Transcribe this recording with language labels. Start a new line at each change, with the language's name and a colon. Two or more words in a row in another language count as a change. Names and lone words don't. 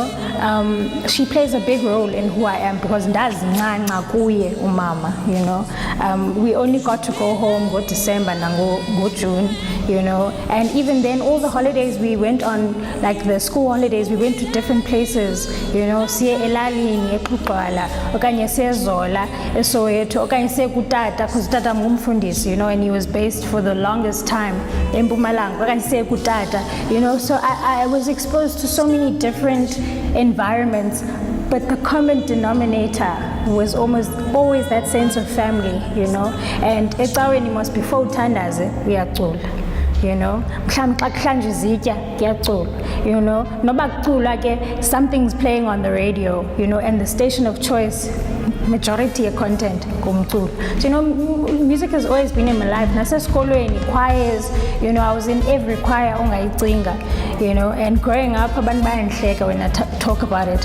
English: She plays a big role in who I am because umama, you know. We only got to go home, go December and go June, you know. And even then, all the holidays we went on, like the school holidays, we went to different places, you know.
Xhosa: Siye elalini, ePhuqala, okanye siye Zola, eSoweto, okanye siye kuTata, because Tata ngumfundisi,
English: you know, and he was based for the longest time in Mpumalanga,
Xhosa: okanye siye kuTata,
English: you know. So I was exposed to so many different environments, but the common denominator was almost always that sense of family, you know.
Xhosa: And ecaweni
English: must be
Xhosa: uthandaze uyacula,
English: you know. You know,
Xhosa: noba kucula ke
English: something's playing on the radio, you know, and the station of choice majority of content kumculo. So, you know, music has always been in my life. Nasesikolweni, choirs, you know, I was in every choir ongayicinga, you know. And growing up,
Xhosa: abantu bayandihleka
English: when I talk about it.